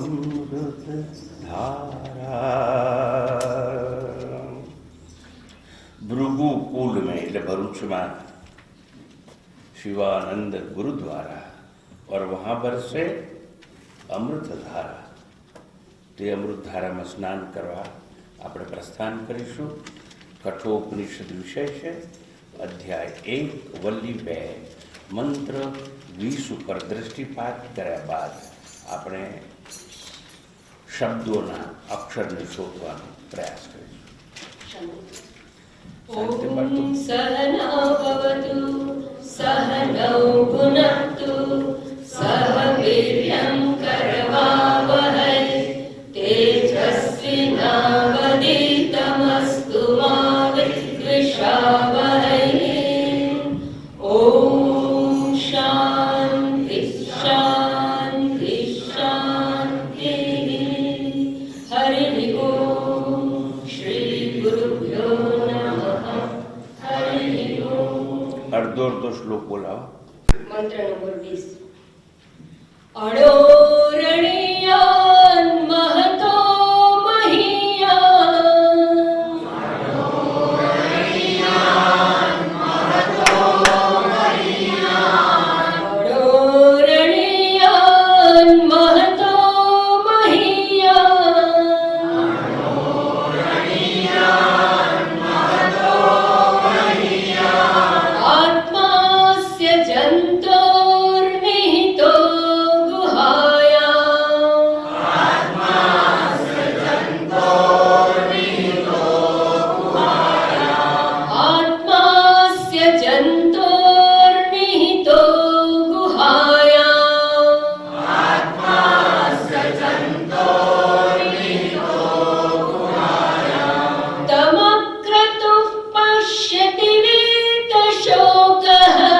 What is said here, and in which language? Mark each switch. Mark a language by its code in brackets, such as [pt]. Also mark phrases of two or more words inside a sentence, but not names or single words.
[gu] અમૃત ધારા ભૃગુકુલ में એટલે ભરૂચમાં [hi] शिवानंद गुरुद्वारा और वहाँ पर से अमृत धारा [gu] તે અમૃત ધારામાં સ્નાન કરવા આપણે પ્રસ્થાન કરીશું. કઠોપનિષદ વિષય છે, અધ્યાય 1 વલ્લી 2 મંત્ર 20 ઉપર દ્રષ્ટિપાત કર્યા બાદ આપણે શબ્દોના અક્ષરને શોધવાનો પ્રયાસ કરીશું. [sa] ॐ सहना भवतु सहनौ भुनक्तु सह वीर्यं करवावहै तेजस्विनावधीतमस्तु मा विद्विषावहै. ॐ शान्ति शान्ति शान्तिः. हरिः ॐ श्री गुरुभ्यो नमः. हरिः ॐ. [gu] અડધો અડધો શ્લોક બોલાવો. મંત્ર નંબર [sa] 20. अणोरणियान महतो महियान अणोरणियान महतो महियान आत्मास्य जन्तोर्निहितो आत्मास्य जन्तोर्निहितो गुहायाम् तमक्रतुः पश्यति वीतशोकः